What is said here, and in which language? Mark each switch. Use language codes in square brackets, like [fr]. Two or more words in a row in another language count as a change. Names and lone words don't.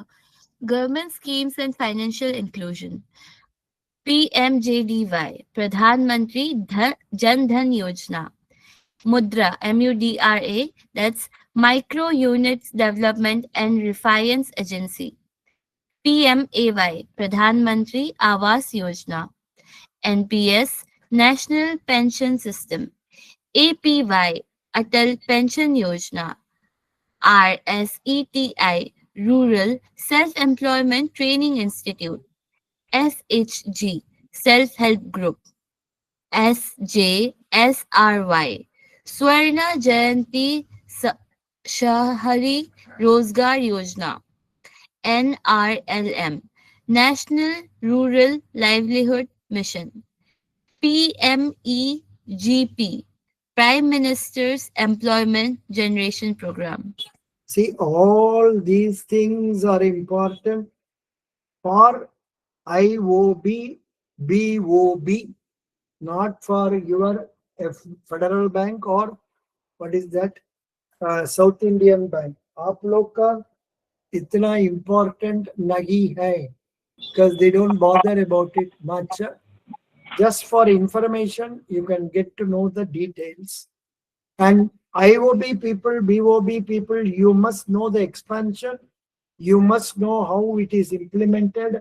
[en] Government schemes and financial inclusion. PMJDY, Pradhan Mantri Jan Dhan Yojana. Mudra, MUDRA, that's Micro Units Development and Refinance Agency. PMAY, Pradhan Mantri Awas Yojana. NPS, National Pension System. APY, Atal Pension Yojana. RSETI, Rural Self-Employment Training Institute. SHG, Self-Help Group. SJSRY, Swarna Jayanti Shahari Rozgar Yojana. NRLM, National Rural Livelihood Mission. PMEGP, Prime Minister's Employment Generation Program. See, all these things are important for IOB, BOB, not for your Federal Bank or what is that? South Indian Bank. [hi] आप लोग का इतना important नहीं है, [en] because they don't bother about it much. Just for information, you can get to know the details. And IOB people, BOB people, you must know the expansion. You must know how it is implemented.